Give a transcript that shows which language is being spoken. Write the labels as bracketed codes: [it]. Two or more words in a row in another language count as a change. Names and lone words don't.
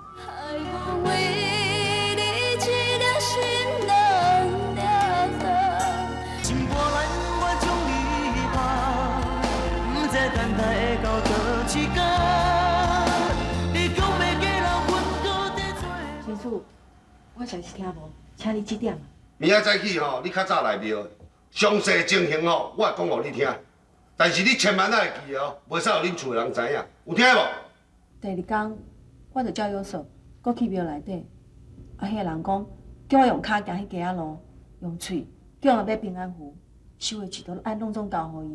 [nan] 心波澜，我将你放，不知等待会到倒一天。你讲要嫁人，阮搁在做。先生，我我实是听无，请你指点。明仔早起吼，你较早来庙，详细情形吼，我会讲互你听。但是你千万爱记哦，袂使互恁厝的人知影，有听无？第二天，我就照约束，搁去庙内底。啊，迄个人讲，叫我用骹行迄家仔路，用喙叫我买平安符，收的钱都爱拢总交互伊。